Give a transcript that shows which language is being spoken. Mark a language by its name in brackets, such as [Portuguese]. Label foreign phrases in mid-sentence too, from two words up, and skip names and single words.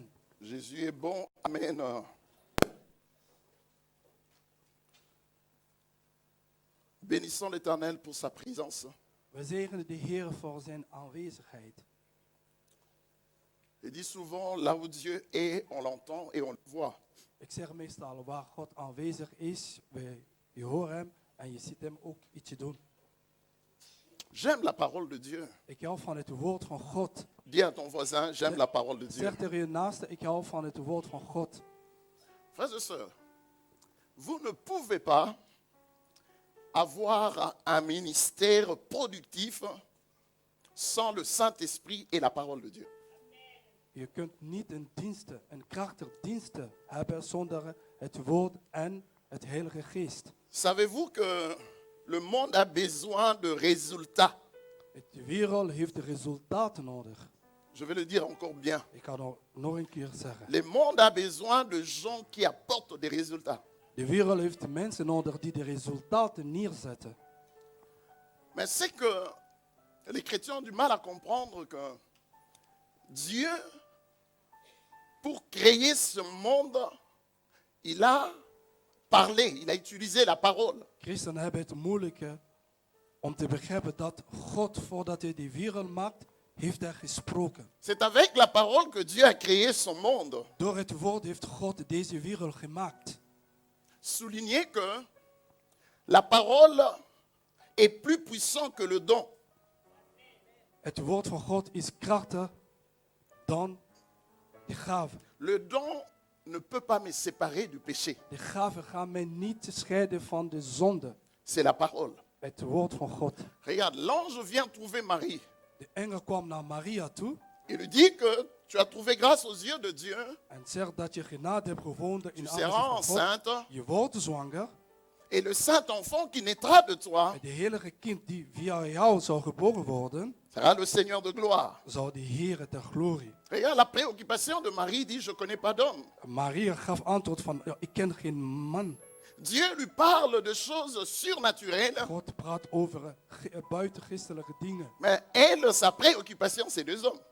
[French] Jésus est bon. Amen. Bénissons l'Éternel pour sa présence. [Dutch] We zegenen de Heer voor zijn aanwezigheid. [French] Il dit souvent, là où Dieu est, on l'entend et on le voit. [Dutch] Ik zeg meestal, waar God aanwezig is, je hoort hem en je ziet hem ook ietsje doen. [French] J'aime la parole de Dieu. [Dutch] Ik hou van het woord van God. [French] Dis à ton voisin, j'aime la parole de Dieu. [Dutch] Zeg tegen je naaste, ik hou van het woord van God. [French] Frères et sœurs, vous ne pouvez pas avoir un ministère productif sans le Saint-Esprit et la parole de Dieu. [Dutch] Je kunt niet een krachtig diensten hebben zonder het woord en het Heilige Geest. [French] Savez-vous que le monde a besoin de résultats? [Dutch] De wereld heeft de resultaten nodig. [French] Je vais le dire encore bien. [Dutch] Ik ga het nog een keer zeggen. [French] Le monde a besoin de gens qui apportent des résultats. [Dutch] De wereld heeft mensen nodig die de resultaten neerzetten. [French] Mais c'est que les chrétiens ont du mal à comprendre que Dieu, pour créer ce monde, il a parlé, il a utilisé la parole. [Dutch] Christenen hebben het moeilijke om te begrijpen dat God, voordat hij de wereld maakt, heeft hij gesproken. [French] C'est avec la parole que Dieu a créé son monde. [Dutch] Door het woord heeft God deze wereld gemaakt. [French] Souligner que la parole est plus puissante que le don. [Dutch] Het woord van God is krachtiger dan de gave. [French] Le don ne peut pas me séparer du péché. [Dutch] De gave gaat mij niet scheiden van de zonde. [French] C'est la parole. [Dutch] Het woord van God. [French] Regarde, l'ange vient trouver Marie. [Dutch] De engel kwam naar Maria toe [French] Il lui dit que tu as trouvé grâce aux yeux de Dieu. [Dutch] en zegt dat je genade hebt gevonden in [French] Tu [Dutch] de [French] seras [Dutch] aangezicht van God. [French] enceinte. [Dutch] Je wordt zwanger. [French] Et le saint enfant qui naîtra de toi [Dutch] En de heilige kind die via jou zou geboren worden, [French] sera le Seigneur de gloire. [Dutch] zou de Heer ter glorie. [French] Regarde, la préoccupation de Marie dit, je ne connais pas d'homme. [Dutch] Maria gaf antwoord van, ja, ik ken geen man. [French] Dieu lui parle de choses surnaturelles. [Dutch] God praat over buitengistelijke dingen. [French] Mais elle, sa préoccupation, c'est les hommes.